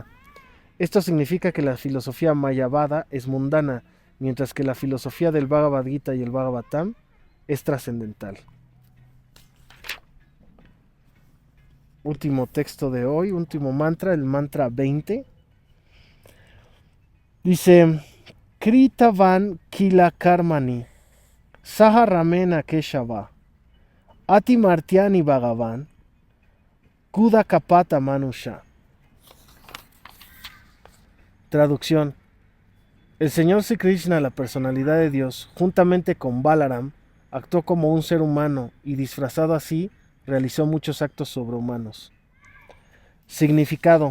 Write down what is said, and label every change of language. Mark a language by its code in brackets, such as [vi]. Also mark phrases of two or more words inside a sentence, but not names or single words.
[es] Esto significa que la filosofía mayavada es mundana, mientras que la filosofía del Bhagavad Gita y el Bhagavatam es trascendental. último texto de hoy, último mantra, el mantra 20. Dice, [sa] Krita van kila karmani, saha ramena keshava, ati martiani bhagavan, kuda kapata manusha. [es] Traducción. El señor Sri Krishna, la personalidad de Dios, juntamente con Balaram, actuó como un ser humano y disfrazado así, realizó muchos actos sobrehumanos. Significado.